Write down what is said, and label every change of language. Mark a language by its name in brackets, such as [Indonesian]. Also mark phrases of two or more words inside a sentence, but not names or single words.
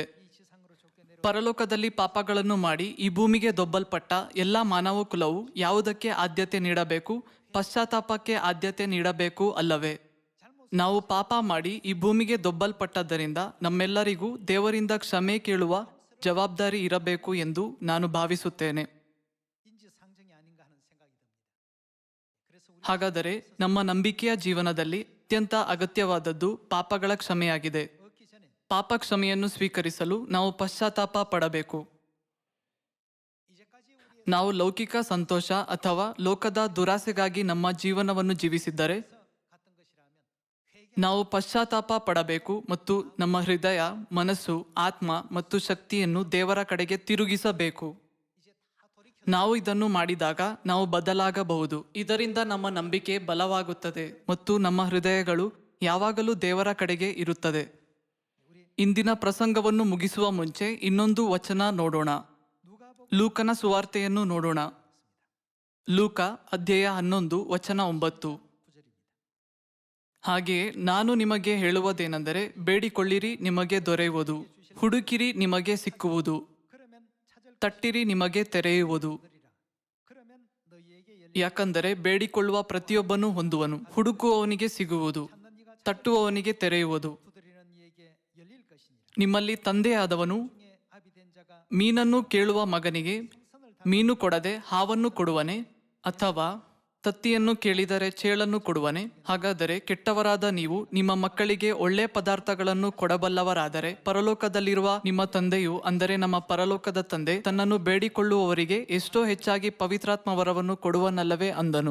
[Kannada] ಪರಲೋಕದಲ್ಲಿ ಪಾಪಗಳನ್ನು ಮಾಡಿ ಈ ಭೂಮಿಗೆ ದೊಬ್ಬಲ್ಪಟ್ಟ ಎಲ್ಲ ಮಾನವ ಕುಲವು ಯಾವುದಕ್ಕೆ ಆದ್ಯತೆ ನೀಡಬೇಕು? ಪಶ್ಚಾತ್ತಾಪಕ್ಕೆ ಆದ್ಯತೆ ನೀಡಬೇಕು ಅಲ್ಲವೇ? ನಾವು ಪಾಪ ಮಾಡಿ ಈ ಭೂಮಿಗೆ ದೊಬ್ಬಲ್ಪಟ್ಟದ್ದರಿಂದ ನಮ್ಮೆಲ್ಲರಿಗೂ ದೇವರಿಂದ ಕ್ಷಮೆ ಕೇಳುವ ಜವಾಬ್ದಾರಿ ಇರಬೇಕು ಎಂದು ನಾನು ಭಾವಿಸುತ್ತೇನೆ. [Korean] 인지상정이 아닌가 하는 생각이 듭니다. 그래서 우리 [Kannada] ಹಾಗಾದರೆ ನಮ್ಮ ನಂಬಿಕೆಯ ಜೀವನದಲ್ಲಿ ಅತ್ಯಂತ ಅಗತ್ಯವಾದದ್ದು ಪಾಪಗಳ ಕ್ಷಮೆಯಾಗಿದೆ. [Korean] 얻기 전에 [Kannada] ಪಾಪ ಕ್ಷಮೆಯನ್ನು ಸ್ವೀಕರಿಸಲು ನಾವು ಪಶ್ಚಾತ್ತಾಪ ಪಡಬೇಕು. [Korean] 이제까지 우리의 [Kannada] ನಾವು ಲೌಕಿಕ ಸಂತೋಷ ಅಥವಾ ಲೋಕದ ದುರಾಸೆಗಾಗಿ ನಮ್ಮ ಜೀವನವನ್ನು ಜೀವಿಸಿದ್ದರೆ [Korean] 갔던 것이라면 회개 [Kannada] ನಾವು ಪಶ್ಚಾತ್ತಾಪ ಪಡಬೇಕು ಮತ್ತು ನಮ್ಮ ಹೃದಯ, ಮನಸ್ಸು, ಆತ್ಮ ಮತ್ತು ಶಕ್ತಿಯನ್ನು ದೇವರ ಕಡೆಗೆ ತಿರುಗಿಸಬೇಕು. [Korean] 이제 다 돌이켜 [Kannada] ನಾವು ಇದನ್ನು ಮಾಡಿದಾಗ ನಾವು ಬದಲಾಗಬಹುದು. ಇದರಿಂದ ನಮ್ಮ ನಂಬಿಕೆ ಬಲವಾಗುತ್ತದೆ ಮತ್ತು ನಮ್ಮ ಹೃದಯಗಳು ಯಾವಾಗಲೂ ದೇವರ ಕಡೆಗೆ ಇರುತ್ತದೆ. ಇಂದಿನ ಪ್ರಸಂಗವನ್ನು ಮುಗಿಸುವ ಮುಂಚೆ ಇನ್ನೊಂದು ವಚನ ನೋಡೋಣ. ಲೂಕನ ಸುವಾರ್ತೆಯನ್ನು ನೋಡೋಣ. ಲೂಕ ಅಧ್ಯಾಯ 11 ವಚನ 9. ಹಾಗೆಯೇ ನಾನು ನಿಮಗೆ ಹೇಳುವುದೇನೆಂದರೆ, ಬೇಡಿಕೊಳ್ಳಿರಿ ನಿಮಗೆ ದೊರೆಯುವುದು, ಹುಡುಕಿರಿ ನಿಮಗೆ ಸಿಕ್ಕುವುದು, [Korean] 그러면 찾을 [Kannada] ತಟ್ಟಿರಿ ನಿಮಗೆ ತೆರೆಯುವುದು. [Korean] 것이라. 그러면 너희에게 [Kannada] ಯಾಕಂದರೆ ಬೇಡಿಕೊಳ್ಳುವ ಪ್ರತಿಯೊಬ್ಬನೂ ಹೊಂದುವನು, ಹುಡುಕುವವನಿಗೆ ಸಿಗುವುದು, [Korean] 찾는 이가 [Kannada] ತಟ್ಟುವವನಿಗೆ ತೆರೆಯುವುದು. [Korean] 두드리는 이에게 열릴 것이니라. [Kannada] ನಿಮ್ಮಲ್ಲಿ ತಂದೆಯಾದವನು [Korean] 중에 아비 된 자가 [Kannada] ಮೀನನ್ನು ಕೇಳುವ ಮಗನಿಗೆ [Korean] 선을 [Kannada] ಮೀನು ಕೊಡದೆ ಹಾವನ್ನು ಕೊಡುವನೆ? ಅಥವಾ ತತ್ತಿಯನ್ನು ಕೇಳಿದರೆ ಚೇಳನ್ನು ಕೊಡುವನೆ? ಹಾಗಾದರೆ ಕೆಟ್ಟವರಾದ ನೀವು ನಿಮ್ಮ ಮಕ್ಕಳಿಗೆ ಒಳ್ಳೆ ಪದಾರ್ಥಗಳನ್ನು ಕೊಡಬಲ್ಲವರಾದರೆ ಪರಲೋಕದಲ್ಲಿರುವ ನಿಮ್ಮ ತಂದೆಯು, ಅಂದರೆ ನಮ್ಮ ಪರಲೋಕದ ತಂದೆ, ತನ್ನನ್ನು ಬೇಡಿಕೊಳ್ಳುವವರಿಗೆ ಎಷ್ಟೋ ಹೆಚ್ಚಾಗಿ ಪವಿತ್ರಾತ್ಮ ವರವನ್ನು ಕೊಡುವನಲ್ಲವೇ ಅಂದನು.